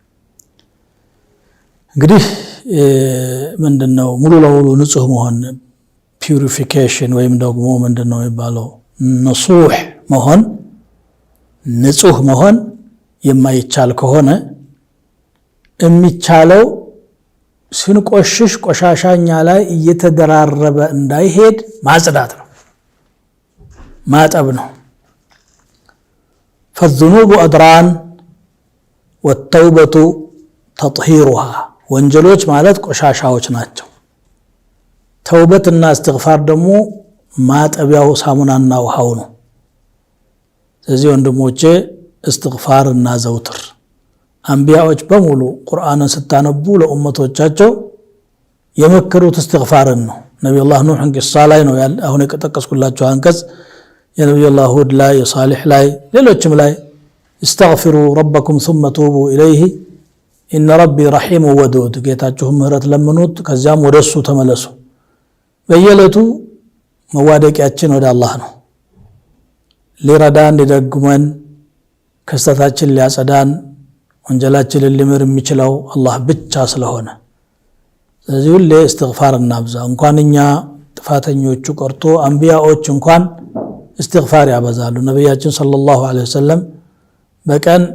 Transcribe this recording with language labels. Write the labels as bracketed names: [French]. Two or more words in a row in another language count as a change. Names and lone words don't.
[Amharic] እንግዲህ ምንድነው ሙሉ ለሙሉ ንጹህ መሆን ፒዩሪፊኬሽን ወይም ደግሞ ምንድነው የሚባለው ንጹህ መሆን ንጹህ መሆን የማይቻል ከሆነ የሚቻለው ስንቆሽሽ ቆሻሻኛ ላይ እየተደራረበ እንዳይሄድ ማጽዳት ነው ማጠብ ነው [Arabic] فالذنوب أدران والتوبة تطهيرها [Amharic] ወንጀሎች ማለት ቆሻሻዎች ናቸው ተውበትና استغفار ደግሞ ማጠቢያው ሳሙናና ውሃው ነው ስለዚህ ወንድሞቼ استغفار እና ዘውትር አንቢያዎች በሙሉ ቁርአንን ስታነቡ ለኡመቶቻቸው የመከሩት استغفارን ነው ነብዩላህ ኑህ ቂሳ ላይ ነው አሁን የጠቀስኩላችሁ አንቀጽ የነብዩላህ ሁድ ላይ የሳሊህ ላይ ሌሎችም ላይ [Arabic] استغفروا ربكم ثم توبوا إليه إن ربي رحيم ودود [Amharic] ጌታችሁ ምህረት ለምኑት ከዚያም ወደሱ ተመለሱ በየለቱ መዋደቂያችን ወደ አላህ ነው ሊረዳን ሊደግመን ከስተታችን ሊያጸዳን ወንጀላችንን ሊምር የሚችለው አላህ ብቻ ስለሆነ ስለዚህ ሁሌ استغفار እናብዛ እንኳንኛ ጥፋተኞቹ ቀርቶ አንቢያዎች እንኳን استغفار ያበዛሉ ነብያችን [Arabic] صلى الله عليه وسلم [Amharic] በቀን